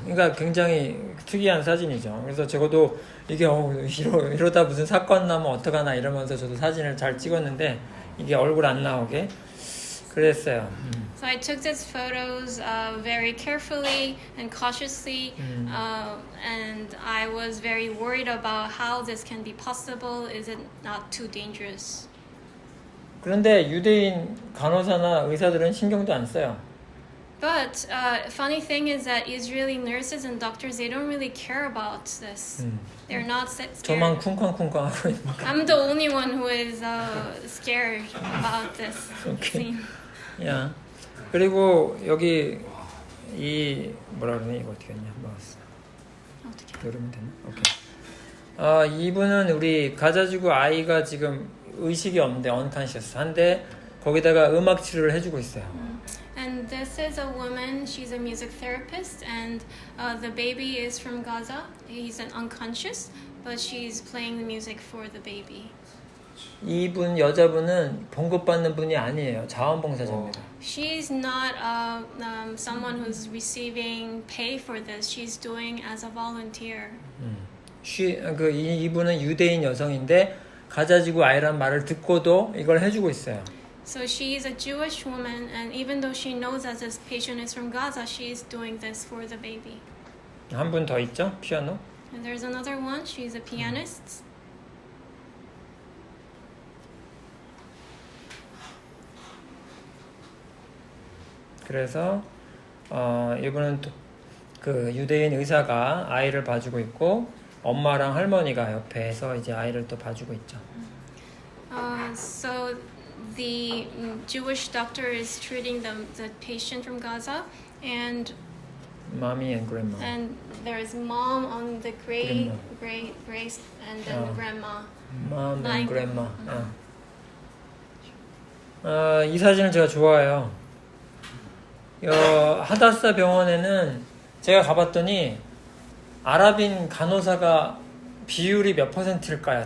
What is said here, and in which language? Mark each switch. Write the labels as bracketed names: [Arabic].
[Korean] 그러니까 굉장히 특이한 사진이죠. 그래서 적어도 이게 이러다 무슨 사건 나면 어떡하나 이러면서 저도 사진을 잘 찍었는데 이게 얼굴 안 나오게. 그랬어요. [English] So I took these photos very carefully and cautiously, and I was very worried about how this can be possible. Is it not too dangerous? [Korean] 그런데 유대인 간호사나 의사들은 신경도 안 써요. [English] But funny thing is that Israeli nurses and doctors, they don't really care about this. They're not [Korean] 저만 [English] scared. [Korean] 쿵쾅쿵쾅 하고 있는 거. [English] I'm the only one who is scared about this Okay. scene. [Korean] 야. 그리고 여기 이 뭐라 그러니 이거 어떻게 했냐? 먹었어. 어떻게? 누르면 되나? 오케이. 이분은 우리 가자지구 아이가 지금 의식이 없는데 unconscious 한데 거기다가 음악 치료를 해주고 있어요. [English] And this is a woman, she's a music therapist, and the baby is from Gaza. He's an unconscious, but she's playing the music for the baby. [Korean] 이분 여자분은 봉급받는 분이 아니에요. 자원봉사자입니다. [English] She's not someone who's receiving pay for this. She's doing as a volunteer. [Korean] 이분은 유대인 여성인데 가자지구 아이란 말을 듣고도 이걸 해주고 있어요. [English] So she's a Jewish woman, and even though she knows that this patient is from Gaza, she's doing this for the baby. [Korean] 한 분 더 있죠? 피아노. [English] And there's another one, she's a pianist. [Korean] 그래서 이분은 그 유대인 의사가 아이를 봐주고 있고 엄마랑 할머니가 옆에서 이제 아이를 또 봐주고 있죠. [English] So the Jewish doctor is treating the patient from Gaza, and Mommy and grandma. there's mom on the gray and then grandma. Mom lying. and grandma. [Korean] 이 사진을 제가 좋아해요. 하다사 병원에는 제가 가봤더니 아랍인 간호사가 비율이 몇 %일까요?